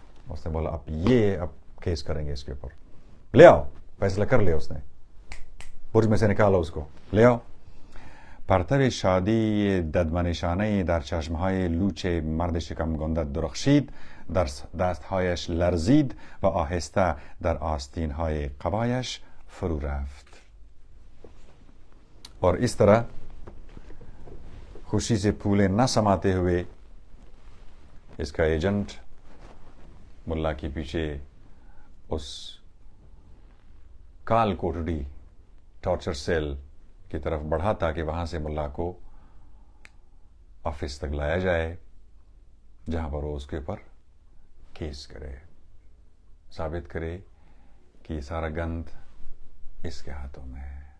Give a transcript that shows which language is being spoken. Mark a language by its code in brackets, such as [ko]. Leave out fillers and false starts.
[ur] اس نے بولا اب کیس کریں گے اس کے اوپر، لے آؤ. فیصلہ کر لیا اس نے، برج میں سے نکالو اس کو، لے آؤ. [fa] پرتو شادی ددمنشانه در چشمهای لوچ مرد شکم گنده درخشید، در دستهایش لرزید و آهسته در آستینهای قبایش فرو رفت. [ur] اور اس طرح خوشی سے پھولے نہ سماتے ہوئے اس کا ایجنٹ ملا کے پیچھے اس کال کوٹڑی ٹارچر سیل کی طرف بڑھا تاکہ وہاں سے ملا کو آفس تک لایا جائے جہاں پر وہ اس کے اوپر کیس کرے، ثابت کرے کہ یہ سارا گند اس کے ہاتھوں میں ہے.